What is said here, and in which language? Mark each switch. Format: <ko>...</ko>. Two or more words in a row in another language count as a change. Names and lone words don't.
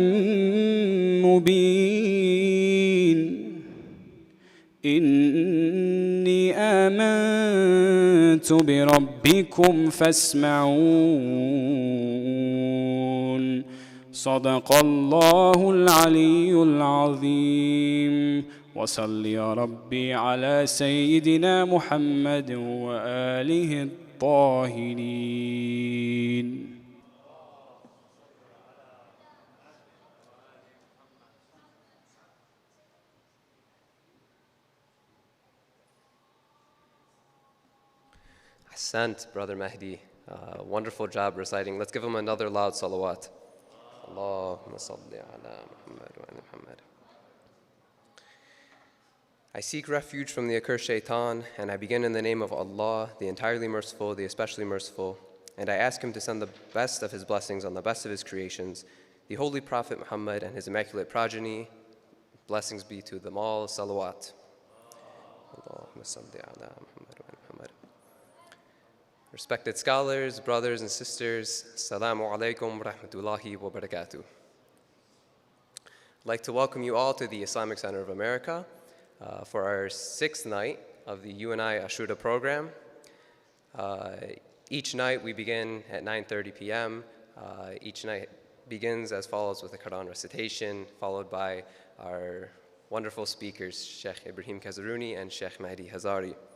<ar>مُّبِينٍ إِنِّي آمَنتُ بِرَبِّكُمْ فاسمعون صدق الله العلي العظيم وصل يا ربي على سيدنا محمد وآله الطاهرين.</ar> <en>Ahsant, Brother Mehdi. Wonderful job reciting. Let's give him another loud salawat.</en> <ar>اللهم صل على محمد وعلى محمد.</ar> <en>I seek refuge from the accursed shaitan, and I begin in the name of Allah, the entirely merciful, the especially merciful, and I ask him to send the best of his blessings on the best of his creations, the Holy Prophet Muhammad and his immaculate progeny. Blessings be to them all. Salawat.</en> <ar>اللهم صل على محمد وعلى محمد.</ar> <en>Respected scholars, brothers and sisters,</en> <ar>السلام عليكم ورحمة الله وبركاته.</ar> <en>I'd like to welcome you all to the Islamic Center of America for our 6th night of the UNI Ashura program. Each night we begin at 9:30 p.m. Each night begins as follows with a Quran recitation, followed by our wonderful speakers, Sheikh Ibrahim Kazerooni and Sheikh Mehdi Hazari.</en>